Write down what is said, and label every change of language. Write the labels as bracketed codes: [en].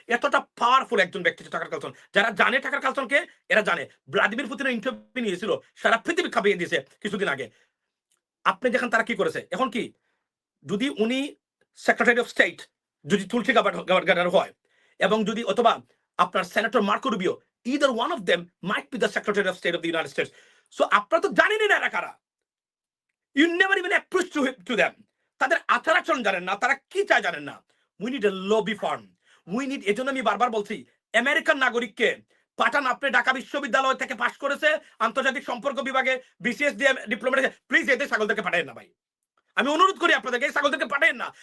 [bn] এতটা পাওয়ারফুল একজন ব্যক্তি টাকার কালসন। যারা জানে টাকার কালসনকে, এরা জানে ভ্লাদিমির পুতিনের ইন্টারভিউ নিয়েছিল, সারা পৃথিবী খাপিয়ে দিয়েছে কিছুদিন আগে। আপনি দেখেন তারা কি করেছে। এখন কি, যদি উনি সেক্রেটারি অফ স্টেট যদি তুলসী গাবার্ড হয়, এবং যদি অথবা আপনার senator Marco Rubio, [en] either one of them might be the Secretary of State of the United States. So [bn] আপনারা তো জানেনই না এরা কারা, [en] you never even approach to them. [bn] তাদের আচার আচরণ জানেন না, তারা কি চায় জানেন না। [en] We need a lobby firm. We need, [bn] এজন্য আমি বারবার বলছি, আমেরিকান নাগরিককে পাঠান। আপনি ঢাকা বিশ্ববিদ্যালয় থেকে পাশ করেছে, আন্তর্জাতিক সম্পর্ক বিভাগে বিসিএস দিয়ে ডিপ্লোমা, প্লিজ এদের ছাগলদেরকে পাঠাবেন না ভাই, আমি অনুরোধ করি আপনাদেরকে, ছাগলদেরকে পাঠাবেন না।